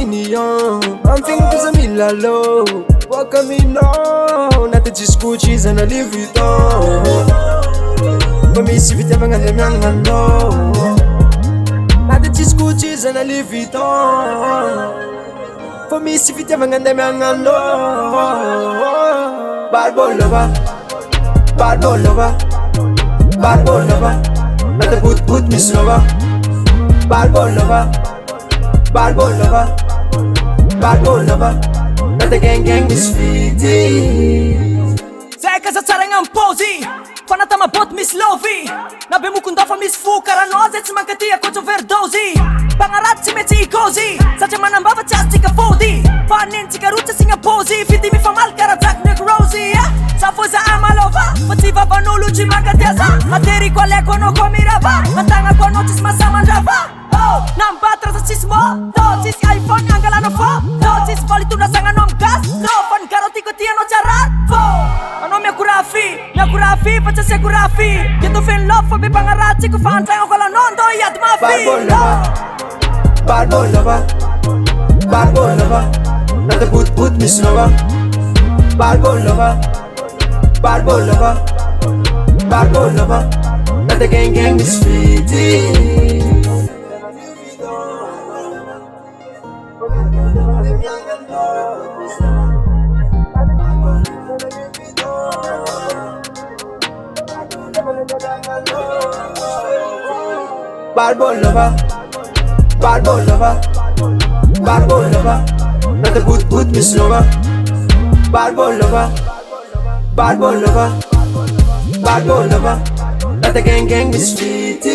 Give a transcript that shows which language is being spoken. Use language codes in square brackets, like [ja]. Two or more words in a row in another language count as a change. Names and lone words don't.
[mg] mignon amin'ny fiaignako za milalo boaka aminao na tadisikotra izy na Louis Vuitton fa misy fitiavagna andeha miagnanao na tadisikotra izy na Louis Vuitton fa misy fitiavagna andeha miagnanao [en] bad boy lover bad boy lover bad boy lover not a good miss lover bad boy lover bad boy lover bad boy lover not a gang misfiti [mg] Zay kaza tsara gn'ampozy fanatama bot miss lovy na be mokondafa misy fokaranozy tsy mankatia kotra overdose Pangarap tsy mety ikozy satria manambava tsy azontsika fody fa nentsika rotsy asigna pozy fity mifamaly kara Jack Nick Rosie sa fo za amalova fa tsy vavan'olo tsy mankatia za ateriko aleko anao koa mirava atagnako anao tsisy masamandrava nambatra za tsisy moto tsisy iPhone angalano fo tsisy voly tondrasagnanao amy gas fa ny garotiko tianao tsy araty fo anao miakorafy fa tsy asiakorafy keto feny love fa be mpagnaratsiko fa antragnako alanao ndo iady mafy [en] bad boy lover bad boy lover not a good miss lover bad boy lover bad boy lover bad boy lover not a gang misfiti bad boy lover bad boy lover bad boy lover not a good miss lover bad boy lover bad boy lover bad boy lover not a gang misfit